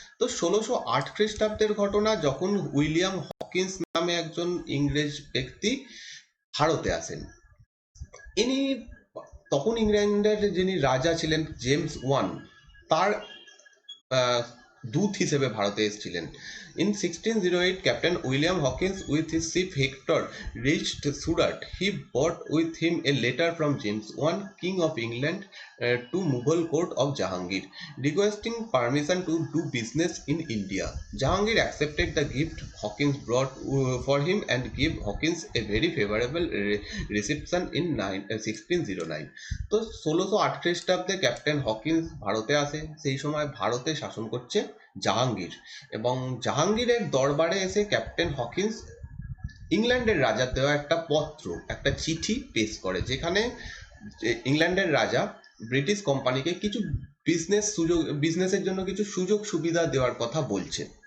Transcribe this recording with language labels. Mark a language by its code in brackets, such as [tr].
[bn] তো 1608 খ্রিস্টাব্দের ঘটনা, যখন উইলিয়াম হকিন্স নামে একজন ইংরেজ ব্যক্তি ভারতে আসেন। ইনি তখন ইংল্যান্ডের যিনি রাজা ছিলেন জেমস ওয়ান, তার দূত হিসেবে ভারতে এসেছিলেন। [en] In 1608, Captain William Hawkins with his ship Hector reached Surat. He brought with him a letter from James I, King of England, to Mughal court of Jahangir, requesting permission to do business in India. Jahangir accepted the gift Hawkins brought for him and gave Hawkins a very favorable reception in 1609. [bn] তো 1608 খ্রিস্টাব্দে captain Hawkins ভারতে আসে। সেই সময় ভারতে শাসন করছে জাহাঙ্গীর, এবং জাহাঙ্গীরের দরবারে এসে ক্যাপ্টেন হকিন্স ইংল্যান্ডের রাজার দেওয়া একটা পত্র, একটা চিঠি পেশ করে, যেখানে ইংল্যান্ডের রাজা ব্রিটিশ কোম্পানিকে কিছু বিজনেসের জন্য কিছু সুযোগ সুবিধা দেওয়ার কথা বলছে।